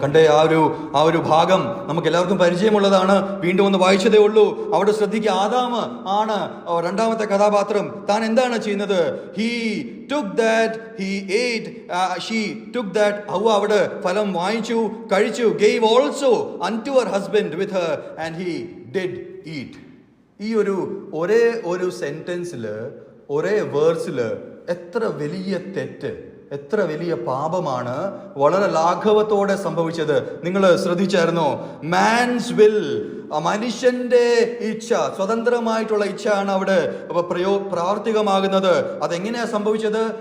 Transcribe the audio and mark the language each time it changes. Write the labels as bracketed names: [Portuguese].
[Malayalam] കണ്ടേ, ആ ഒരു ഭാഗം നമുക്ക് എല്ലാവർക്കും പരിചയമുള്ളതാണ്. വീണ്ടും ഒന്ന് വായിച്ചതേ ഉള്ളൂ. അവിടെ ശ്രദ്ധിക്കുക, ആദാം ആണ് രണ്ടാമത്തെ കഥാപാത്രം. താൻ എന്താണ് ചെയ്യുന്നത്? [English] He took that, he ate, she took that. [Malayalam] ഹൗവ അവിടെ ഫലം വാങ്ങിച്ചു, കഴിച്ചു. [English] Gave also unto her husband with her and he did eat. [Malayalam] ഈ ഒരേ ഒരു സെന്റൻസിൽ, ഒരേ വേഴ്സിൽ എത്ര വലിയ തെറ്റ്, എത്ര വലിയ പാപമാണ് വളരെ ലാഘവത്തോടെ സംഭവിച്ചത്. നിങ്ങൾ ശ്രദ്ധിച്ചായിരുന്നോ? [English] man's will, [Malayalam] മനുഷ്യന്റെ ഇച്ഛ, സ്വതന്ത്രമായിട്ടുള്ള ഇച്ഛയാണ് അവിടെ പ്രാവർത്തികമാകുന്നത്. അതെങ്ങനെയാ സംഭവിച്ചത്?